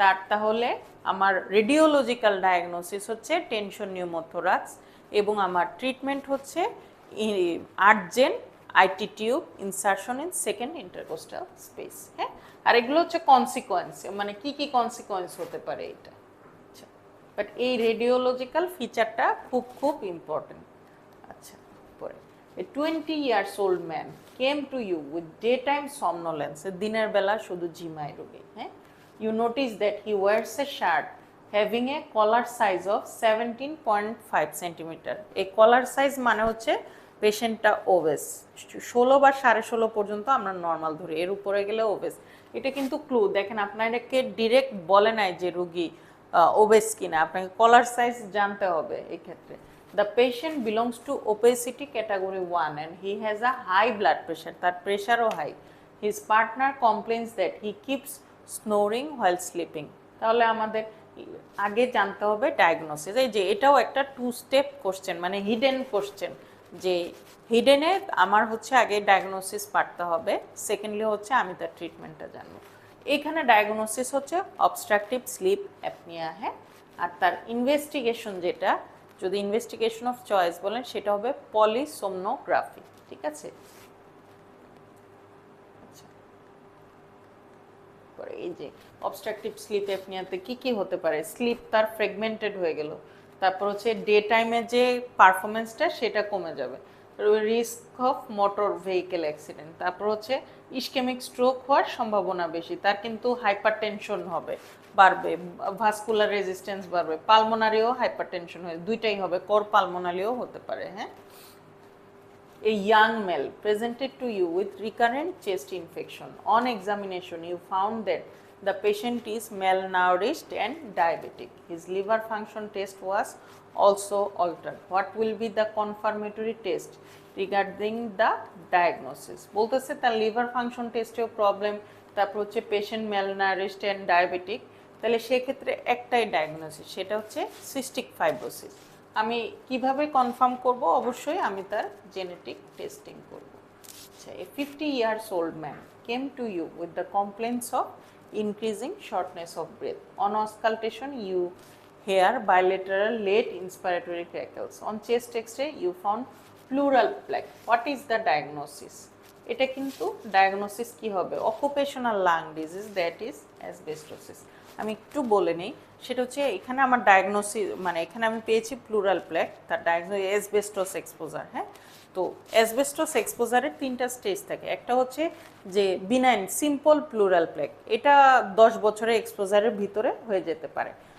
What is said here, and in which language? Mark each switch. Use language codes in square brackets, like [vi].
[bn] তাহলে আমার radiological diagnosis হচ্ছে টেনশন নিউমোথোরাক্স, এবং আমার ট্রিটমেন্ট হচ্ছে [en] Urgent IT tube insertion in second intercostal space. [bn] হ্যাঁ, আর এগুলো হচ্ছে কনসিকোয়েন্স, মানে কি কি কনসিকোয়েন্স হতে পারে এটা। আচ্ছা, বাট এই রেডিওলজিক্যাল ফিচারটা খুব খুব ইম্পর্টেন্ট। [en] আচ্ছা, পরে A 20 years old man came to you with daytime somnolence, [bn] দিনের বেলা শুধু ঝিমায় রোগী। [en] হ্যাঁ, you notice that he wears a shirt having a collar size of 17.5 centimeter. [bn] এই কলার সাইজ মানে হচ্ছে পেশেন্টটা ওবেস, 16 বা 16.5 পর্যন্ত আমরা নর্মাল ধরি, এর উপরে গেলে ওবেস। এটা কিন্তু ক্লু, দেখেন আপনাকে ডিরেক্ট বলে নাই যে রোগী ওবেস কিনা, আপনাকে কলার সাইজ জানতে হবে এই ক্ষেত্রে। [en] The patient belongs to obesity category 1 and he has a high blood pressure, [bn] তার প্রেশারও high. [en] His partner complains that he keeps snoring while sleeping. [bn] তাহলে আমাদের আগে জানতে হবে ডায়াগনোসিস। এই যে এটাও একটা 2 স্টেপ কোশ্চেন, মানে হিডেন কোশ্চেন, যে হিডেনে আমার হচ্ছে আগে ডায়াগনোসিস পারতে হবে, সেকেন্ডলি হচ্ছে আমি তার ট্রিটমেন্টটা জানবো। এখানে ডায়াগনোসিস হচ্ছে অবস্ট্রাকটিভ স্লিপ অ্যাপনিয়া। হ্যাঁ, আর তার ইনভেস্টিগেশন যেটা, যদি ইনভেস্টিগেশন অফ চয়েস বলেন সেটা হবে পলিসোমনোগ্রাফি। ঠিক আছে, আচ্ছা, এই যে অবস্ট্রাকটিভ স্লিপ অ্যাপনিয়াতে কি কি হতে পারে, স্লিপ তার ফ্র্যাগমেন্টেড হয়ে গেল, তারপর হচ্ছে ডে টাইমে যে পারফরমেন্সটা সেটা কমে যাবে, risk of motor vehicle accident, তারপর হচ্ছে ইসকেমিক স্ট্রোক হওয়ার সম্ভাবনা বেশি, তার কিন্তু হাইপারটেনশন হবে, বাড়বে, ভাস্কুলার রেজিস্ট্যান্স বাড়বে, পালমোনারিও হাইপারটেনশন হয়, দুইটাই হবে, কর পালমোনারিও হতে পারে। [en] হ্যাঁ, a young male presented to you with recurrent chest infection. On examination, you found that the patient is malnourished and diabetic. His liver function test was also altered. What will be the confirmatory test regarding the diagnosis? [bn] বলতেছে তার liver function টেস্টেও problem, তারপর হচ্ছে patient [en] malnourished and diabetic, [bn] তাহলে সেক্ষেত্রে একটাই diagnosis, সেটা হচ্ছে cystic fibrosis. আমি কিভাবে কনফার্ম করব, অবশ্যই আমি তার জেনেটিক টেস্টিং করব। [en] আচ্ছা, a 50 years old man came to you with the complaints of increasing shortness of breath. On auscultation, you hear bilateral late inspiratory crackles. On chest X-ray, you found pleural plaque. What is the diagnosis? [bn] এটা কিন্তু diagnosis কি হবে, occupational lung disease, [en] That is asbestosis. [bn] আমি একটু বলে নেই, সেটা হচ্ছে এখানে আমার ডায়াগনোসিস, মানে এখানে আমি পেয়েছি প্লুরাল প্ল্যাক, তার ডায়াগনোসিস অ্যাসবেস্টস এক্সপোজার। হ্যাঁ, তো অ্যাসবেস্টস এক্সপোজারের 3টা স্টেজ থাকে, একটা হচ্ছে যে বিনাইন সিম্পল প্লুরাল প্ল্যাক, এটা 10 বছরের এক্সপোজারের ভিতরে হয়ে যেতে পারে।